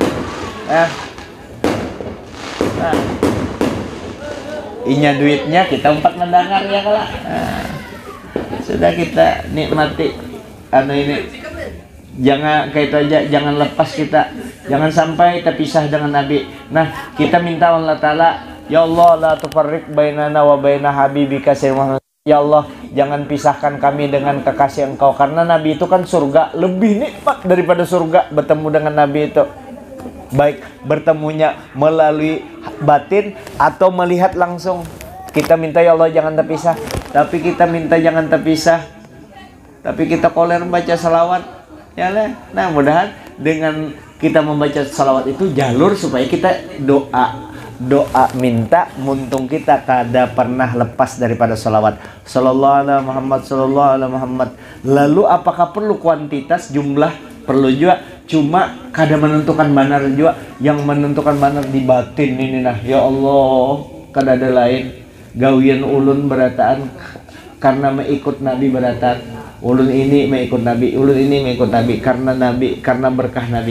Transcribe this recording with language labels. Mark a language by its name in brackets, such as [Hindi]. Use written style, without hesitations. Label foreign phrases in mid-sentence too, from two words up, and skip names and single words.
[Banjar] Inya duitnya kita empat mendengar ya kalau sudah kita nikmati ini. Jangan kayak itu aja, jangan lepas kita, jangan sampai terpisah dengan Nabi. Nah, kita minta Allah Ta'ala, [Arabic] يا الله لا تفرق بيننا وبين حبيبك محمد. [Banjar] Ya Allah, jangan pisahkan kami dengan kekasih Engkau, karena Nabi itu kan surga, lebih nikmat daripada surga bertemu dengan Nabi itu. Baik bertemunya melalui batin atau melihat langsung. Kita minta ya Allah jangan terpisah. Tapi kita minta jangan terpisah, tapi kita koler baca salawat ya lah. Nah mudahan dengan kita membaca salawat itu jalur supaya kita doa minta muntung kita kada pernah lepas daripada salawat. [Arabic] صلى الله عليه محمد، صلى الله عليه محمد. [Banjar] Lalu apakah perlu kuantitas jumlah? Perlu juga, cuma kada menentukan banar juga. Yang menentukan banar di batin ini nah. Ya Allah, kada ada lain. Gawian ulun berataan karena mengikut Nabi berataan. Ulun ini mengikut Nabi, ulun ini mengikut Nabi karena berkah Nabi.